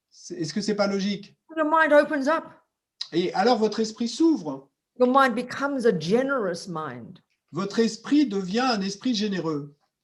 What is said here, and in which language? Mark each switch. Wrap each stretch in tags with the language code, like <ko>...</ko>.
<fr>Est-ce que c'est pas logique?</fr> <en>Your mind opens up.</en> <fr>Et alors votre esprit s'ouvre.</fr> <en>Your mind becomes a generous mind.</en> <fr>Votre esprit devient un esprit généreux.</fr>